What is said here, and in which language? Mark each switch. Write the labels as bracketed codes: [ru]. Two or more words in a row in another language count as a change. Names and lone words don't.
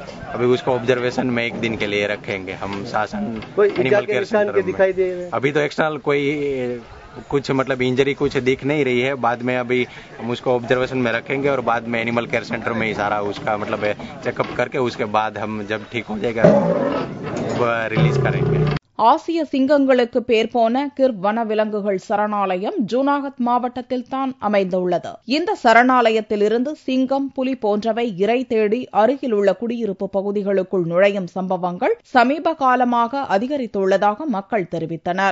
[hi] अभी उसको ऑब्जर्वेशन में 1 दिन के लिए रखेंगे हम शासन [en] animal care center [hi] में. अभी तो एक्सटर्नल कोई कुछ मतलब इंजरी कुछ दिख नहीं रही है। बाद में अभी हम उसको ऑब्जर्वेशन में रखेंगे और बाद में [en] animal care center [hi] में ही सारा उसका मतलब चेकअप करके उसके बाद हम जब ठीक हो जाएगा रिलीज करेंगे। [ta] ஆசிய சிங்கங்களுக்கு பேர் போன கிர் வனவிலங்குகள் சரணாலயம் ஜூனாகத் மாவட்டத்தில் தான் அமைந்துள்ளது. இந்த சரணாலயத்திலிருந்து சிங்கம், புலி போன்றவை இரை தேடி அருகில் உள்ள குடியிருப்பு பகுதிகளுக்குள் நுழையும் சம்பவங்கள் சமீப காலமாக அதிகரித்துள்ளதாக மக்கள் தெரிவித்தனர்.